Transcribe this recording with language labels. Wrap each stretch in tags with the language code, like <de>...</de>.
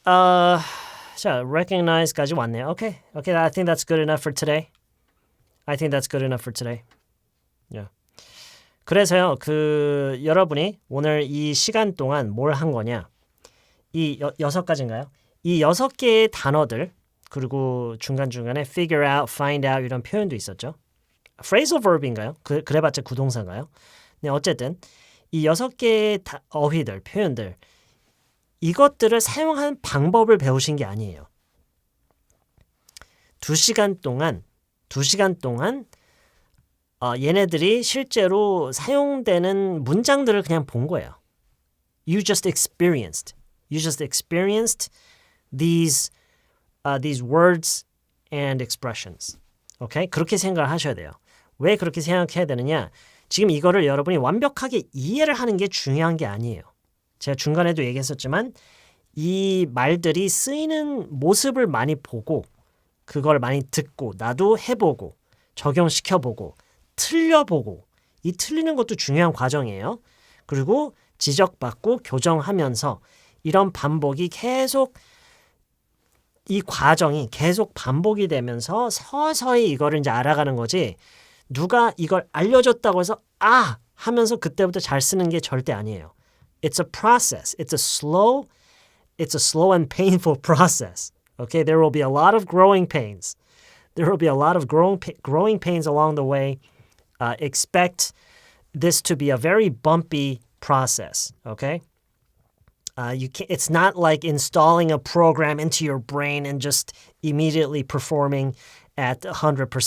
<ko>자, recognize까지 왔네요. Okay.</ko> <en>Okay, I think that's good enough for today. I think that's good enough for today. Yeah.</en> <ko>그래서요, 여러분이 오늘 이 시간 동안 뭘 한 거냐? 이 6가지인가요? 이 6개의 단어들, 그리고 중간중간에 figure out, find out 이런 표현도 있었죠. phrasal verb인가요? 그래봤자 구동사인가요? 네, 어쨌든 이 6개의 어휘들, 표현들 이것들을 사용하는 방법을 배우신 게 아니에요. 2시간 동안 얘네들이 실제로 사용되는 문장들을 그냥 본 거예요.</ko> <en>You just experienced these words and expressions. Okay?</en> <ko>그렇게 생각을 하셔야 돼요. 왜 그렇게 생각해야 되느냐? 지금 이거를 여러분이 완벽하게 이해를 하는 게 중요한 게 아니에요. 제가 중간에도 얘기했었지만 이 말들이 쓰이는 모습을 많이 보고 그걸 많이 듣고 나도 해보고 적용시켜보고 틀려보고 이 틀리는 것도 중요한 과정이에요. 그리고 지적받고 교정하면서 이런 반복이 계속 이 과정이 계속 반복이 되면서 서서히 이거를 이제 알아가는 거지 누가 이걸 알려줬다고 해서 하면서 그때부터 잘 쓰는 게 절대 아니에요.</ko> <en>It's a process. It's a slow and painful process. Okay, there will be a lot of growing pains. There will be a lot of growing pains along the way. Expect this to be a very bumpy process. Okay, it's not like installing a program into your brain and just immediately performing at 100%.</en>